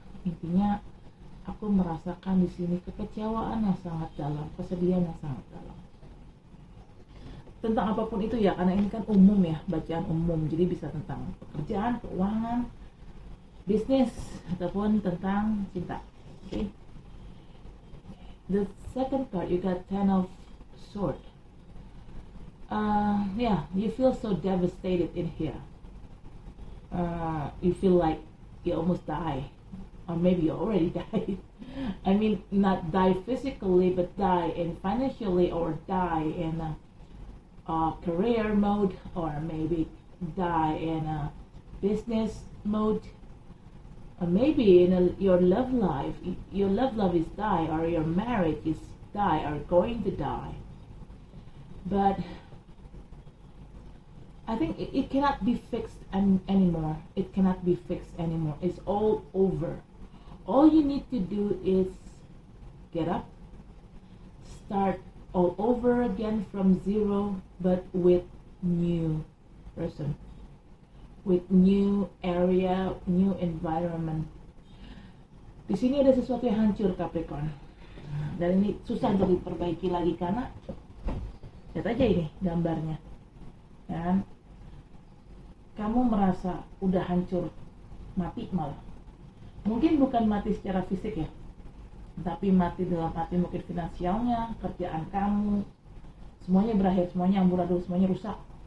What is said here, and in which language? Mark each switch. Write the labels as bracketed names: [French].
[Indonesian] Intinya aku merasakan di sini kekecewaan yang sangat dalam, kesedihan yang sangat dalam. Tentang apapun itu ya, karena ini kan umum ya, bacaan umum, jadi bisa tentang pekerjaan, keuangan, bisnis, ataupun tentang cinta. [English] Okay? The second card, you got Ten of Swords. Yeah, you feel so devastated in here. You feel like you almost die, or maybe you already died. I mean, not die physically, but die in financially, or die in career mode, or maybe die in a business mode, or maybe in your love life. Your love life is die, or your marriage is die, or going to die. But I think it cannot be fixed anymore. It cannot be fixed anymore. It's all over. All you need to do is get up, start all over again from zero, but with new person, with new area, new environment. [Indonesian] Di sini ada sesuatu yang hancur, Capricorn, dan ini susah untuk diperbaiki lagi karena lihat aja ini gambarnya, kan? Kamu merasa udah hancur, mati malah. Mungkin bukan mati secara fisik ya, tapi mati dalam arti mungkin finansialnya, kerjaan kamu, semuanya berakhir, semuanya amburadul, semuanya rusak.